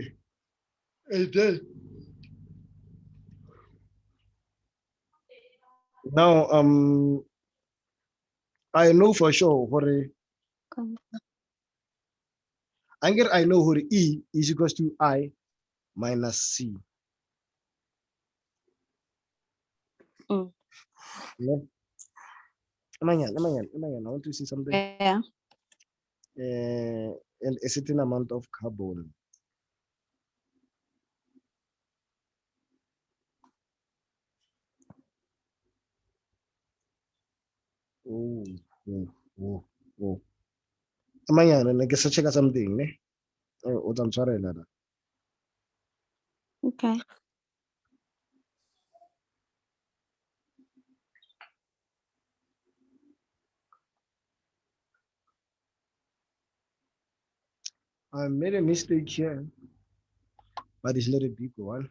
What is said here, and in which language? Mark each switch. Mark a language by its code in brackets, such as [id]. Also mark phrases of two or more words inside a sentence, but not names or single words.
[en] And then now I know for sure I know what E is equals to I minus C. Yeah. I want to see something. Yeah. And a certain amount of carbon. Oh, Oh, oh. [tn] Amanyana ne ke sa [en] check something [tn] ne. O tla ntshwarela na. [en] Okay. I made a mistake here, but it's not a big one.